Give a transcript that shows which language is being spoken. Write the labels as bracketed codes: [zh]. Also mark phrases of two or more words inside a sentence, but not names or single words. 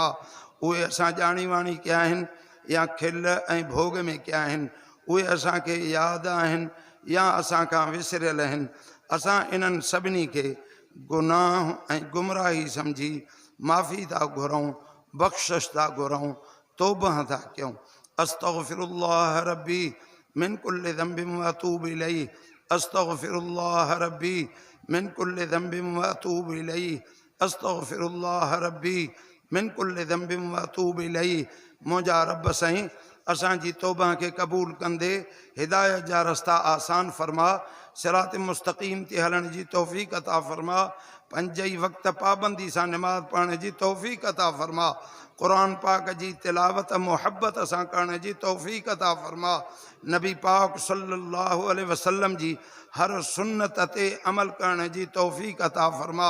[sd] उहे असां ॼाणी वाणी कया आहिनि या खिल ऐं भोग में कया आहिनि, उहे असांखे यादि आहिनि या असां खां विसरियल आहिनि। असां इन्हनि सभिनी खे गुनाह ऐं गुमराही सम्झी माफ़ी था घुरूं, बख़्शिश था घुरूं, तौबह था कयूं। [ar] أستغفر الله ربي من كل ذنب وأتوب إليه، أستغفر الله ربي من كل ذنب وأتوب إليه، أستغفر الله ربي من كل ذنب وأتوب إليه. [sd] मुंहिंजा रब साईं असांजी तौबा खे क़बूल कंदे हिदायत जा रस्ता आसान फरमा, सिरात मुस्तक़ीम ते हलण जी तौफ़ीक़ अता फरमा, पंज ई वक़्त पाबंदी सां निमाज़ पढ़ण जी तौफ़ीक़ अता फरमा, क़ुरान पाक जी तिलावत मुहब्बत सां करण जी तौफ़ीक़ अता फरमा, नबी पाक [ar] صلى الله عليه وسلم [sd] जी हर सुन्नत ते अमल करण जी तौफ़ीक़ अता फरमा।